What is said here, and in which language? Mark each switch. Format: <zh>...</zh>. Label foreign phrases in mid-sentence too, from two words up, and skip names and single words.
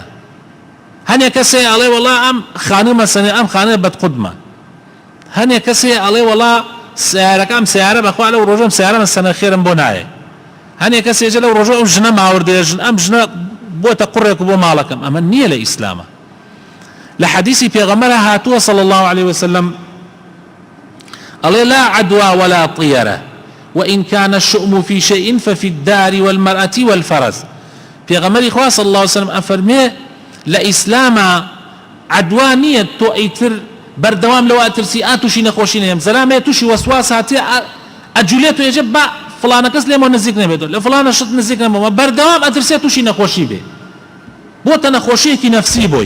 <ckb>هەنێک کەسێ ئەڵێ وەڵا ئەم خانە مەسەنێ ئەم خانە بەدقودمە، هەنێک کەسێ ئەڵێ وەڵا سیارەکەم سیارە بەخوا لەو ڕۆژەم سیارە مەسەنە خێرم بۆ نایە، هەنێک کەسێ لەو ڕۆژە ئەم ژنە ماوەردێژن، ئەم ژنە بۆتە قوڕێک بۆ ماڵەکەم، ئەمە نییە لە ئیسلامە. لە حەدیثی پێغەمبەرە هاتووە</ckb> <ar>صلی الله عليه وسلم ئەڵێ لا عدوى ولا طيرة وإن كان الشؤم في شيء ففي الدار والمرأة والفرس.</ar> <ckb>پێغەمبەری خوا</ckb> <ar>صلی الله عليه وسلم</ar> <ckb>ئەفەرمێ لە ئیسلامە عدوا نییە تۆ ئەیتر بەردەوام لەوە ئەترسی ئاتوشی نەخۆشی نەیەم، زەلامەیە تووشی وەسواس هاتێ ئەجولێت و ئێجە با فلانە کەس لێمە نزیک نەبێتەوە، لە فلانە شت نزیک نەبێتەوە، بەردەوام ئەترسێت تووشی نەخۆشی بێ، بۆتە نەخۆشیەکی نەفسی بۆی.</ckb>